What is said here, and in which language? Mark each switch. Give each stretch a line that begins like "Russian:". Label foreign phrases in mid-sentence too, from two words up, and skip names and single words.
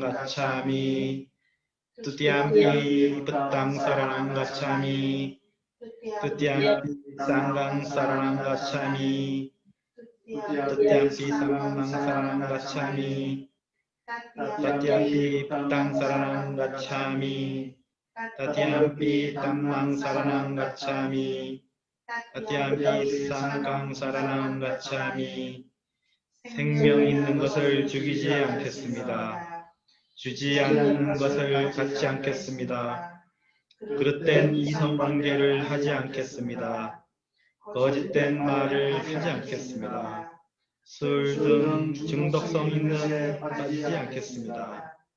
Pali: gacchami, Tutiyampi Buddhaṃ saranang gacchami, Tutiyampi Sanghang saranang gacchami, Tutiyampi Dhammang saranang gacchami, Tatiyampi Buddhaṃ saranang gacchami, Tatiyampi Dhammang saranang gacchami, Tatiyampi Sanghang saranang gacchami.
Korean: 생명 있는 것을 죽이지 않겠습니다. 주지 않는 것을 갖지 않겠습니다. 그릇된 이성관계를 하지 않겠습니다. 거짓된 말을 하지 않겠습니다. 술 등 중독성 있는 것에 빠지지 않겠습니다.